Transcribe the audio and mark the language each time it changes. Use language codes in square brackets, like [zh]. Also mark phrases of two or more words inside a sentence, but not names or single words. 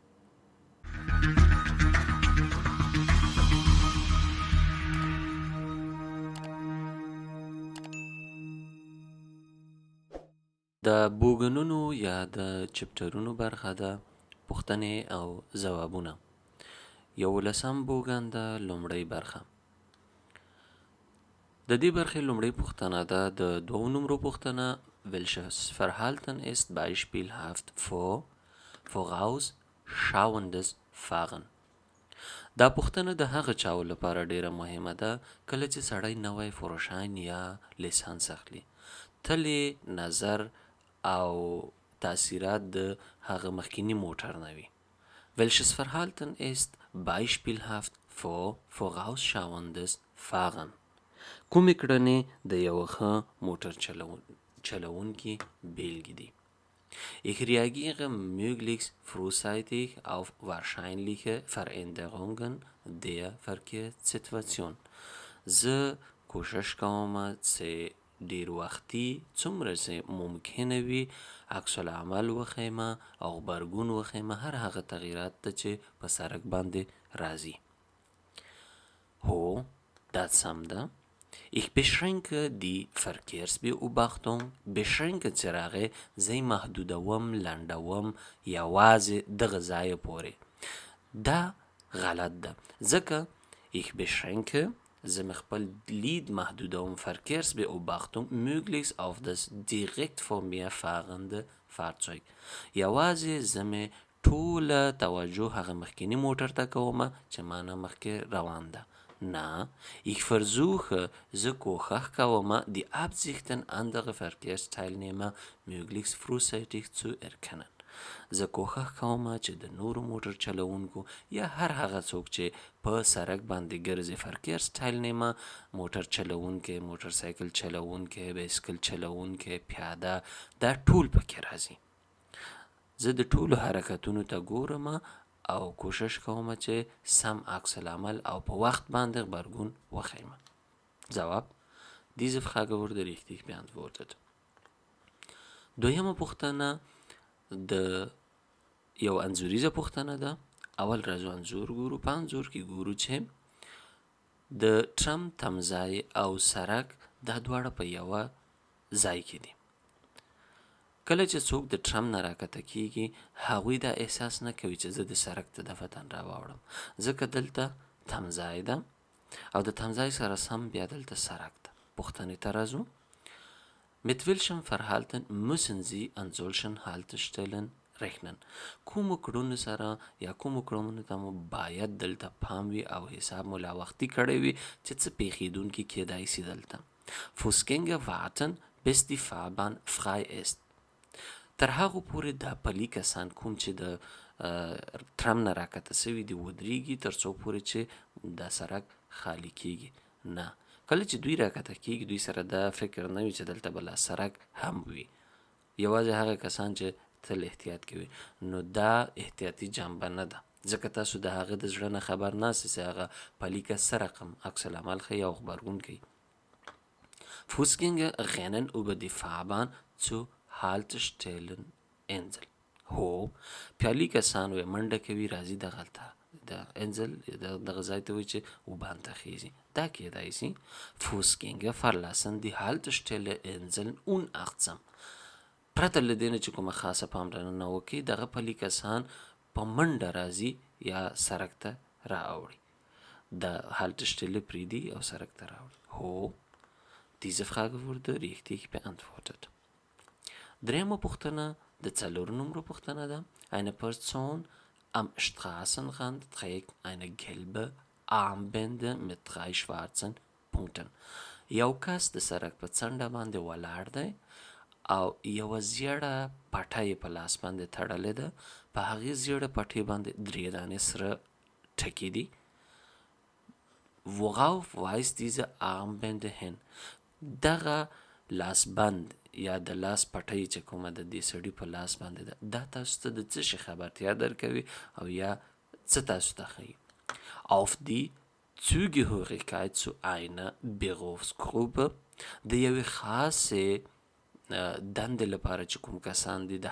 [ps] د بوګنونو یا د چپټرونو برخه ده، پوښتنې او ځوابونه. 11 بوګن ده، لومړۍ برخه. د دې برخې لومړۍ پوښتنه ده د دوو نمرو پوښتنه. [de] Welches Verhalten ist beispielhaft für vorausschauendes Fahren؟ [ps] دا پوښتنه د هغه چاو لپاره ډیره مهمه ده کله چې سړی نوی فروشاین یا لیسانس اخلي. تل نظر او تاثیرات د هغه مخکینی موټر نه وي. [de] Welches Verhalten ist beispielhaft für vorausschauendes Fahren؟ [ps] کومې کړنې د یو ښه موټر چلوونکي بیلګې دي؟ [de] Ich reagiere möglichst frühzeitig auf wahrscheinliche Veränderungen der Verkehrssituation. [ps] زه کوشش کوم چې ډیر وختي څومره چې ممکنه وي عکس العمل وښیمه او غبرګون وښیمه هر هغه تغییرات ته چې په سړک باندې راځي. هو، دا سم ده. [de] Ich beschränke die Verkehrsbeobachtung. [ps] beschränke چې راغی زه یې محدودوم، لنډوم یوازې دغه ځایه پورې. دا غلط ده ځکه [de] ich beschränke [ps] زه مې خپل لید محدودوم. [de] Verkehrsbeobachtung möglichst auf das direkt vor mir fahrende Fahrzeug. [ps] یوازې زه مې ټوله توجه هغه مخکینی موټر ته کومه چې ما نه مخکې روان ده. [de] Na, ich versuche, [ps] زه کوښښ کوم [de] die Absichten anderer Verkehrsteilnehmer möglichst frühzeitig zu erkennen. [ps] زه کوښښ کوم چې د نورو موټر چلوونکو یا هر هغه څوک چې په سړک باندې ګرځي Verkehrsteilnehmer، موټر چلوونکی، موټر سایکل چلوونکی، بایسکل چلوونکی، پیاده، دا ټول پکې راځي. زه د ټولو حرکتونو ته ګورم او کوشش کوم چې سم عکس العمل او په وخت باندې غبرګون وښیم. ځواب: [de] Diese Frage wurde richtig beantwortet. [ps] دویمه پوښتنه د یو انځوریزه پوښتنه ده. اول راځو انځور ګورو. په انځور کې ګورو چې د ټرم تمځای او سړک دا دواړه په یوه ځای کې دي. کله چې څوک د ټرم نه راکته کیږي هغوی دا احساس نه کوي چې زه د سړک ته دفتن راواوړم، ځکه دلته تمځای ده او د تمځای سره سم بیا دلته سړک ده. پوښتنې ته راځو. [de] Mit welchem Verhalten müssen Sie an solchen Haltestellen rechnen؟ [ps] کومو کړنو سره یا کومو کړنو ته مو باید دلته پام وي او حساب مو لا وختي کړی وي چې څه پیښیدونکي کیدای سي دلته. [de] Fußgänger warten bis die Fahrbahn frei ist. [ps] تر هغو پورې دا پلي کسان کوم چې د ټرم نه راکته سوي دي ودرېږي تر څو پورې چې دا سړک خالي کیږي. نه، کله چې دوی راکته کیږي دوی سره دا فکر نه وي چې دلته به لا سړک هم وي. یوازې هغه کسان چې تل احتیاط کوي. نو دا احتیاطي جنبه نه ده ځکه تاسو د هغه د زړه نه خبر ناست چې هغه پلي کس څه رقم عکس العمل ښیي او غبرګون کوي. [de] Fußgänger rennen über die Fahrbahn zu Haltestellen Insel. [ps] هو، پیالي کسان وی منډه کوي راځي دغه ته د انزل دغه ځای ته وایي چې وبان ته خیږي. دا کیدای سي [de] Fußgänger verlassen die Haltestelle Insel unachtsam. [ps] پرته له دې نه چې کومه خاصه پاملرنه وکړي دغه پلي کسان په منډه راځي یا سړک ته راوړي. د Haltestelle پرېږدي او سړک ته راوړي. هو، [de] diese Frage wurde richtig beantwortet. [ps] Dritte پوښتنه د 4 نمرو پوښتنه ده. [de] Eine Person am Straßenrand trägt eine gelbe Armbinde mit 3 schwarzen Punkten. [ps] یو کس د سړک په څنډه باندې ولاړ دی او یوه زیړه پټۍ په لاس باندې تړلې ده. په هغې زیړه پټۍ باندې 3 دانې سره ټکي دي. [de] Worauf weist diese Armbinde hin؟ [ps] دغه لاسبند یا د لاس پټۍ چې کومه د دې سړي په لاس باندې ده دا تاسو ته د څه شي خبرتیا درکوي او یا څه تاسو ته ښیي؟ [de] Auf die Zugehörigkeit zu einer Berufsgruppe [ps] د یوې خاصې دندې لپاره چې کوم کسان دي د